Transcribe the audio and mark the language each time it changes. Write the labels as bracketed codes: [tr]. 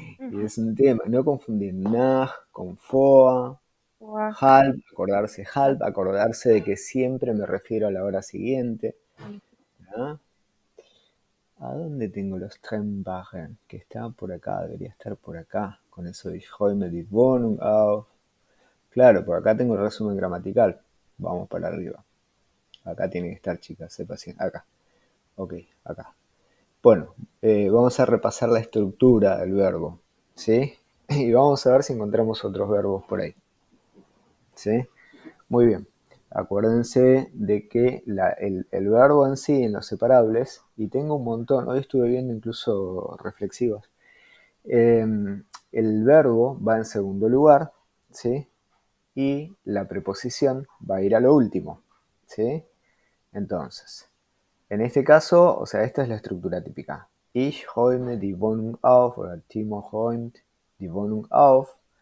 [es] Y es un tema, no confundir nach con foa, Guau. halb, acordarse de que siempre me refiero a la hora siguiente. ¿Ah? ¿A dónde tengo los Trennwagen? Que está por acá, debería estar por acá. Con eso de [de] ich räume die Wohnung auf. [es] Claro, por acá tengo el resumen gramatical. Vamos para arriba. Acá tiene que estar, chicas, sé paciente. Acá. Ok, acá. Bueno, vamos a repasar la estructura del verbo. ¿Sí? Y vamos a ver si encontramos otros verbos por ahí. ¿Sí? Muy bien. Acuérdense de que el verbo en sí, en los separables, y tengo un montón, hoy estuve viendo incluso reflexivos, el verbo va en segundo lugar, ¿sí? Y la preposición va a ir a lo último, ¿sí? Entonces, en este caso, o sea, esta es la estructura típica. [de] Ich räume die Wohnung auf oder Timo räumt die Wohnung auf.